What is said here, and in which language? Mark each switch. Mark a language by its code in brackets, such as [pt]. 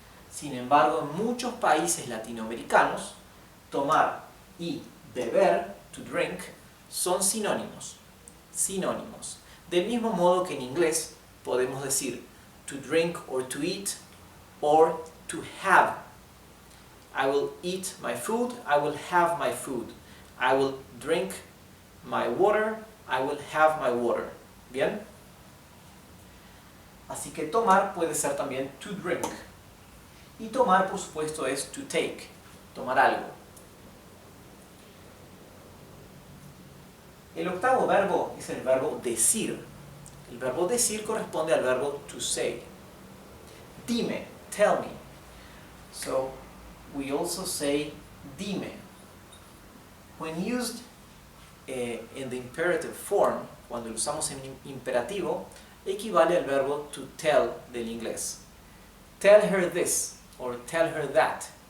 [es] Sin embargo, en muchos países latinoamericanos, tomar y beber, [en] to drink, [es] son sinónimos. Sinónimos. Del mismo modo que en inglés podemos decir [en] to drink or to eat, or to have. I will eat my food, I will have my food. I will drink my water, I will have my water. [es] ¿Bien? Así que tomar puede ser también [en] to drink. [es] Y tomar, por supuesto, es [en] to take, [es] tomar algo. El octavo verbo es el verbo decir. El verbo decir corresponde al verbo [en] to say. Dime, tell me. So, we also say dime. When used in the imperative form, [es] cuando lo usamos en imperativo, equivale al verbo [en] to tell [es] del inglés. [en] Tell her this, or tell her that.